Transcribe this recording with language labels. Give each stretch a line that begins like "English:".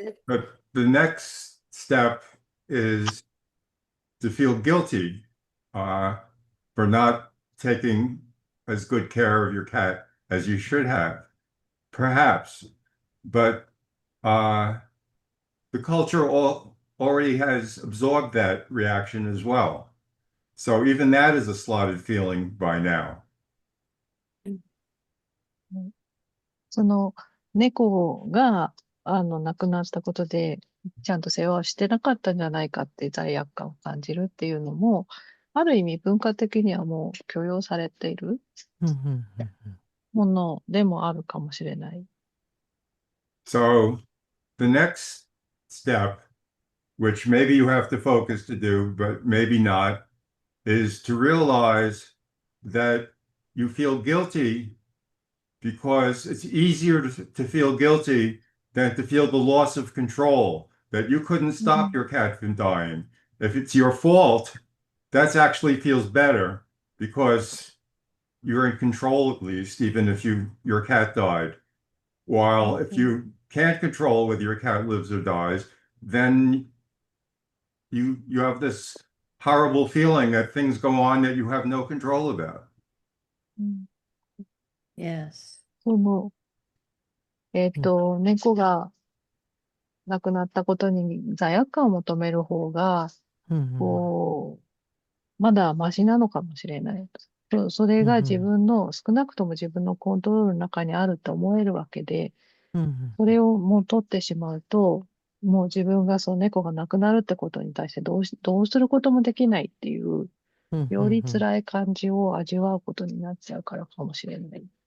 English: But the next step is to feel guilty for not taking as good care of your cat as you should have, perhaps. But the culture already has absorbed that reaction as well. So even that is a slotted feeling by now.
Japanese: その猫が亡くなったことでちゃんと世話をしてなかったんじゃないかって罪悪感を感じるっていうのも、ある意味文化的にはもう許容されているものでもあるかもしれない。
English: So the next step, which maybe you have to focus to do, but maybe not, is to realize that you feel guilty because it's easier to feel guilty than to feel the loss of control, that you couldn't stop your cat from dying, if it's your fault, that actually feels better because you're in control at least, even if your cat died. While if you can't control whether your cat lives or dies, then you have this horrible feeling that things go on that you have no control about. Yes.
Japanese: その、猫が亡くなったことに罪悪感を求める方が、こう、まだマシなのかもしれない。それが自分の、少なくとも自分のコントロールの中にあると思えるわけで、それをもう取ってしまうと、もう自分がその猫が亡くなるってことに対してどうすることもできないっていう、より辛い感じを味わうことになっちゃうからかもしれない。